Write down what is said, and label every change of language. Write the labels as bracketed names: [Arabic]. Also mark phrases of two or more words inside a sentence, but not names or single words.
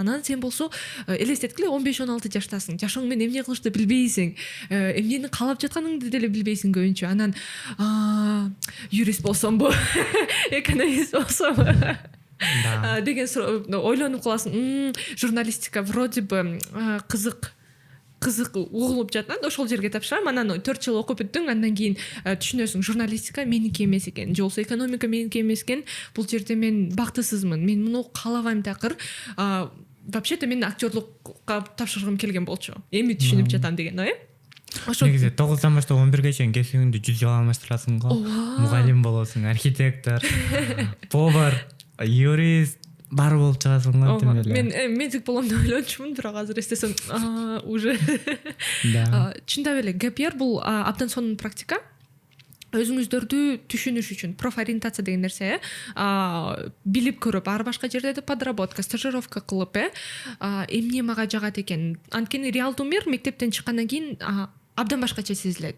[Kyrgyz] Анан сен болсо элестеткиле 15-16 жаштасың, жашооң менен эмне кылышты билбейсиң, эмнени каалап жатканыңды деле билбейсиң көбүнчө. Анан юрист болсомбу, экономист болсомбу деген ойлонуп каласың. Журналистика [Russian] вроде бы [Kyrgyz] кызык угулуп жатат, ошол жерге тапшырам. Анан 4 жыл окуп бүттүң, андан кийин түшүнөсүң, журналистика меники эмес экен, же болбосо экономика меники эмес экен. Бул жерде мен бактысызмын, мен муну каалабайм такыр. Вообще-то мен актерлукка тапшыргым келген болчу. Эми түшүнүп жатам деген ой. Негизи 9-дан баштап 11ге чейин кесибиңди 100 жыл алмаштырасың го. Мугалим болосуң, архитектор, повар, юрист, бар болуп чыгасың го тим эле. Мен медик болом деп ойлончумун, бирок азыр эстесем уже. Чындап эле [English] gap year [Kyrgyz] бул абдан сонун практика. Өзүңүздөрдү түшүнүш үчүн профориентация деген нерсе, билип көрүп, ар башка жерде [Russian] подработка, стажировка [Kyrgyz] кылып, эмне мага жагат экен. Анткени реалдуу мир мектептен чыккандан кийин абдан башкача сезилет.